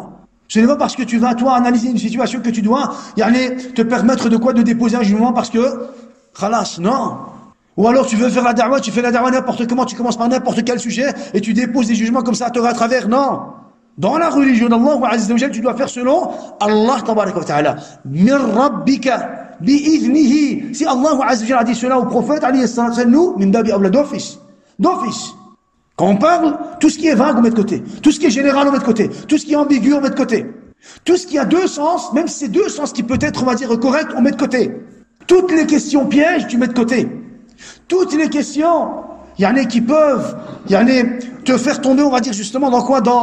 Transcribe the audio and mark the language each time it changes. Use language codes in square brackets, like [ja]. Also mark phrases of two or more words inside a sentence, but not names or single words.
[fr] Ce n'est pas parce que tu vas, toi, analyser une situation que tu dois, te permettre de quoi? De déposer un jugement parce que, khalas, non. Ou alors tu veux faire la da'wa, tu fais la da'wa n'importe comment, tu commences par n'importe quel sujet et tu déposes des jugements comme ça à tort à travers, non. Dans la religion d'Allah [ar] عز وجل, [fr] tu dois faire selon Allah [ar] تبارك وتعالى. من ربك، بإذنه. [fr] Si Allah [ar] عز وجل [fr] a dit cela au prophète, [ar] عليه الصلاة والسلام, [fr] nous, [ar] من باب أولى, [fr] d'office. Quand on parle, tout ce qui est vague, on met de côté. Tout ce qui est général, on met de côté. Tout ce qui est ambigu, on met de côté. Tout ce qui a deux sens, même si c'est deux sens qui peut être, on va dire, correct, on met de côté. Toutes les questions pièges, tu mets de côté. Toutes les questions, qui peuvent, te faire tomber, on va dire, justement, dans quoi?